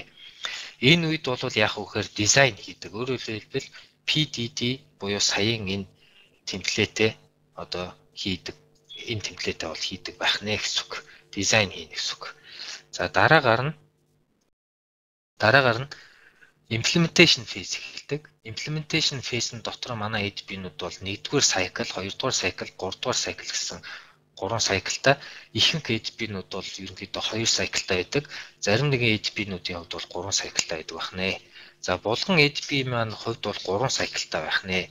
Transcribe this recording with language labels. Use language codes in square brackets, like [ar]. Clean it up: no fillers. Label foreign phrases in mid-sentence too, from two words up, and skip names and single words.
[mn] Энэ үед бол яах вэ гэхээр дизайн хийдэг. Өөрөөр хэлбэл PDD буюу саяын энэ темплетээ одоо хийдэг. Энэ темплетээ бол хийдэг байх нэ гэсэн үг. Дизайн хийнэ гэсэн үг. За дараагаар нь [en] implementation phase [mn] эхэлдэг. [en] Implementation phase- [mn] ийн дотор манай ADP-нууд бол 1-р cycle, 2-р cycle, 3-р cycle гэсэн 3 cycle-тай. Ихэнх ADP-нууд бол ерөнхийдөө 2 cycle-тай байдаг. Зарим нэгэн ADP-нуудын хувьд бол 3 cycle-тай байдаг байх нэ. За булган ADP маань хувьд бол 3 cycle-тай байх нэ.